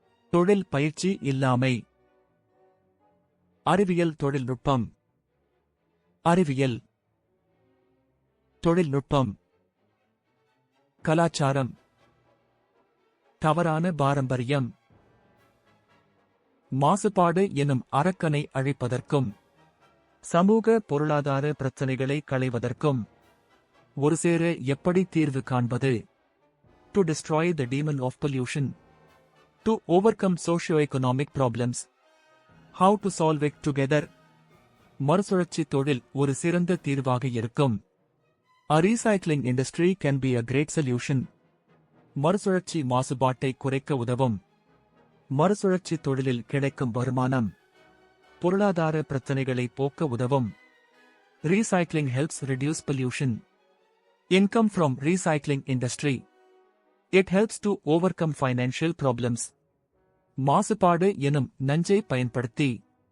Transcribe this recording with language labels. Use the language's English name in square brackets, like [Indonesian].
[Tamil] தொழில் பயிற்சி இல்லாமை, அறிவியல் தொழில்நுட்பம், அறிவியல் தொழில்நுட்பம், கலாச்சாரம், தவறான பாரம்பரியம், மாசுபாடு எனும் அரக்கனை அழிப்பதற்கும் சமூக பொருளாதார பிரச்சினைகளை களைவதற்கும் ஒருசேர எப்படி தீர்வு காண்பது? [English] To destroy the demon of pollution. To overcome socio-economic problems. How to solve it together? [Tamil] மறுசுழற்சி தொழில் ஒரு சிறந்த தீர்வாக இருக்கும். [English] A recycling industry can be a great solution. [Tamil] மறுசுழற்சி மாசுபாட்டை குறைக்க உதவும். மறுசுழற்சி தொழிலில் கிடைக்கும் வருமானம் பொருளாதார பிரச்சினைகளை போக்க உதவும். [English] Recycling helps reduce pollution. Income from recycling industry. It helps to overcome financial problems. [Tamil] மாசுபாடு எனும் நஞ்சை பயன்படுத்தி